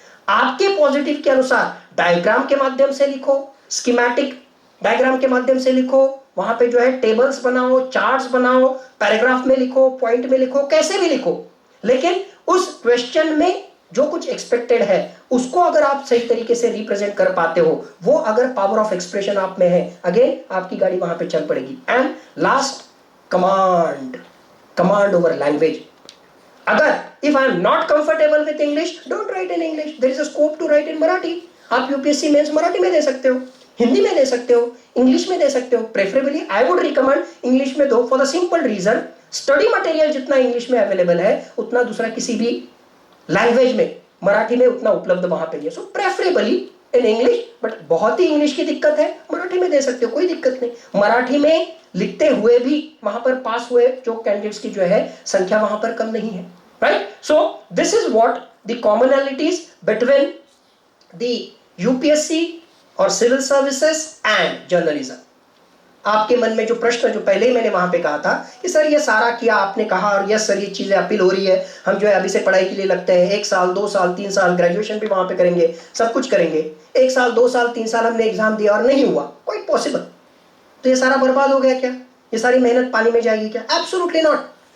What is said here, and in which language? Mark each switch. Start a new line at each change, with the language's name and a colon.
Hindi: आपके पॉजिटिव के अनुसार डायग्राम के माध्यम से लिखो, स्कीमेटिक डायग्राम के माध्यम से लिखो, वहां पे जो है टेबल्स बनाओ, चार्ट्स बनाओ, पैराग्राफ में लिखो, पॉइंट में लिखो, कैसे भी लिखो, लेकिन उस क्वेश्चन में जो कुछ एक्सपेक्टेड है उसको अगर आप सही तरीके से रिप्रेजेंट कर पाते हो, वो अगर पावर ऑफ एक्सप्रेशन आप में है, अगेन आपकी गाड़ी वहां पे चल पड़ेगी.
English: And last, command, command over language.
Hindi: अगर
English: if I am not comfortable with English, don't write in English. There is a scope to write in Marathi.
Hindi: आप यूपीएससी मेंस मराठी में दे सकते हो, हिंदी में दे सकते हो, इंग्लिश में दे सकते हो.
English: preferably I would recommend
Hindi: English में दो,
English: for the simple reason
Hindi: study material जितना इंग्लिश में अवेलेबल है उतना दूसरा किसी भी लैंग्वेज में, मराठी में उतना उपलब्ध वहां पे है.
English: so preferably in English, but
Hindi: बहुत ही इंग्लिश की दिक्कत है, मराठी में दे सकते हो, कोई दिक्कत नहीं. मराठी में लिखते हुए भी वहां पर पास हुए जो कैंडिडेट्स की जो है संख्या वहां पर कम नहीं है.
English: Right? So this is what the commonalities between the UPSC
Hindi: और
English: Civil services and journalism.
Hindi: आपके मन में जो प्रश्न जो पहले ही मैंने वहां पे कहा था कि सर ये सारा किया आपने कहा और यस सर ये चीजें अपील हो रही है, हम जो है अभी से पढ़ाई के लिए लगते हैं, 1 साल 2 साल 3 साल ग्रेजुएशन भी वहां पे करेंगे, सब कुछ करेंगे, 1 साल 2 साल 3 साल हमने एग्जाम दिया और नहीं हुआ,
English: Quite possible.
Hindi: तो ये सारा बर्बाद हो गया क्या? ये सारी मेहनत पानी में जाएगी क्या?
English: Absolutely not.